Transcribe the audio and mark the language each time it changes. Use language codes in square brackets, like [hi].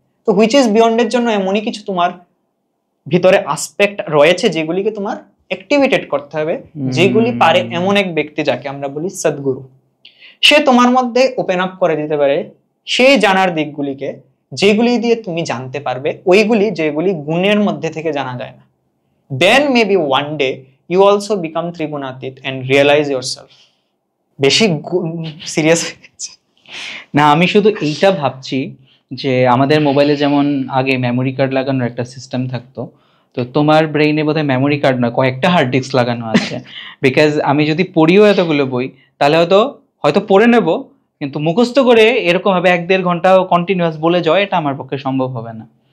[bn] তো [en] which is beyond [bn] এর জন্য এমনই কিছু তোমার ভিতরে অ্যাসপেক্ট রয়েছে যেগুলিকে তোমার অ্যাক্টিভেটেড করতে হবে, যেগুলি পারে এমন এক ব্যক্তি যাকে আমরা বলি সদ্গুরু। সে তোমার মধ্যে ওপেন আপ করে দিতে পারে সেই জানার দিকগুলিকে, যেগুলি দিয়ে তুমি জানতে পারবে ওইগুলি যেগুলি গুণের মধ্যে থেকে জানা যায় না। [en] Then maybe one day you also become Trigunatit and realize yourself. [bn] বেশি সিরিয়াস না, আমি শুধু এইটা ভাবছি যে আমাদের মোবাইলে যেমন আগে মেমোরি কার্ড লাগানোর একটা সিস্টেম থাকতো, তো তোমার ব্রেইনে বোধহয় মেমোরি কার্ড না, কয়েকটা হার্ড ডিস্ক লাগানো আছে। বিকজ আমি যদি পড়িও এতগুলো বই, তাহলে হয়তো পড়ে নেব, কিন্তু মুখস্থ করে এরকম ভাবে 1-1.5 ঘন্টা কন্টিনিউয়াস বলে যাওয়া, এটা আমার পক্ষে সম্ভব হবে না।